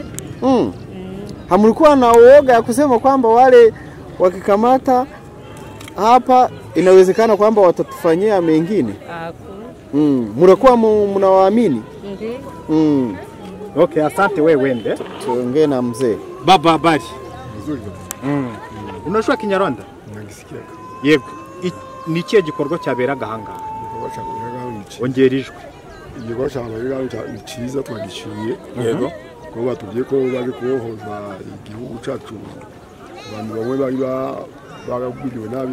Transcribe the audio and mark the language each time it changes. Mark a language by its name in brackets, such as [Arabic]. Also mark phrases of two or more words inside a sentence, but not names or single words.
[Swahili] Hamlikuwa na uoga ya kusema kwamba wale wakikamata hapa inawezekana kwamba watatufanyia mengine? Mlikuwa mnawaamini? Ndiyo. Okay, asante wewe wende. Tuongee na mzee. Baba habari. Nzuri. Unashua Kinyarwanda? Nagisikia. [Kinyarwanda] Yego. Ni kihe gikorwa cyaberaga hanga? Igikorwa cyaberaga iki? Ongerijwe. Igikorwa cyaberaga ni cyiza twagiciye. Yego. Ko batubwiye ko bari kuhoza igihugu cyacu. Abantu bamwe bari bagabiriwe nabi.